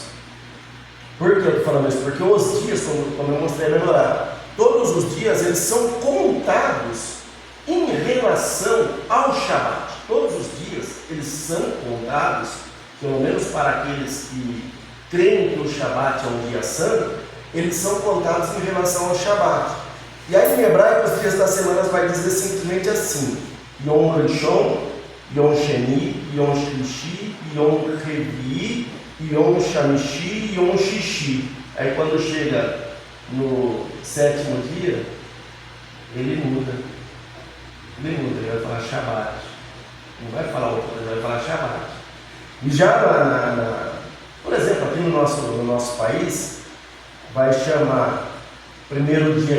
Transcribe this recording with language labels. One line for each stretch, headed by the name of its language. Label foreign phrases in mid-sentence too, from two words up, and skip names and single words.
Portuguese: Por que eu estou falando isso? Porque os dias, como eu mostrei a melhorar, todos os dias eles são contados em relação ao Shabat. Todos os dias eles são contados, pelo menos para aqueles que creem que o Shabat é um dia santo, eles são contados em relação ao Shabat. E aí em hebraico os dias das semanas vai dizer simplesmente assim:
Hebrew: יום ראשון, יום שני, יום שלישי, יום רביעי, יום חמישי, יום שישי.
Portuguese: Aí quando chega no 7º dia, ele muda. Ele vai falar Shabat. Não vai falar outra coisa, ele vai falar Shabat. E já por exemplo, aqui no nosso país, vai chamar primeiro dia